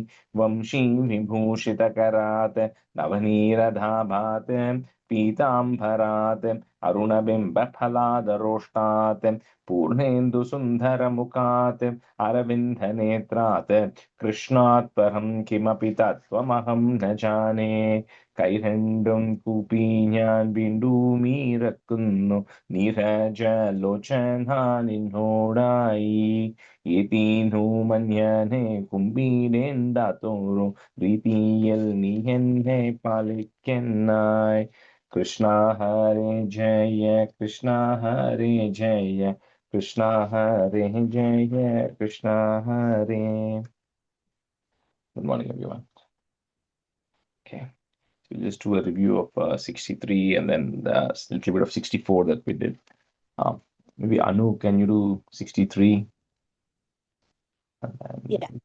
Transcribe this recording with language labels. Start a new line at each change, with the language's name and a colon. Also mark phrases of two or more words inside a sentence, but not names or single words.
Sanskrit: वंशीविभूषितकरात् नवनीरधाभात् पीताम्बरात् अरुणबिम्बफलादरोष्टात् पूर्णेन्दुसुन्दरमुखात् अरविन्दनेत्रात् कृष्णात् परं किमपि तत्त्वमहं न जाने।
Malayalam: കൈരണ്ടും കൂപ്പി ഞാൻ വീണ്ടുമീറക്കുന്നു നീരജലോചന നിന്നോടായി. ഏതീനു മഞ്ഞനെ കുമ്പീരേണ്ടാത്തോറും പ്രീതിയിൽ നീ എന്നെ പാലിക്കെന്നായി.
Sanskrit: കൃഷ്ണ ഹരേ ജയ കൃഷ്ണ ഹരേ ജയ കൃഷ്ണ ഹരേ ജയ കൃഷ്ണ ഹരേ.
English: Good morning, everyone. Okay. We'll just do a review of 63 and then a little bit of 64 that we did. Maybe Anu, can you do 63? And then, Yeah.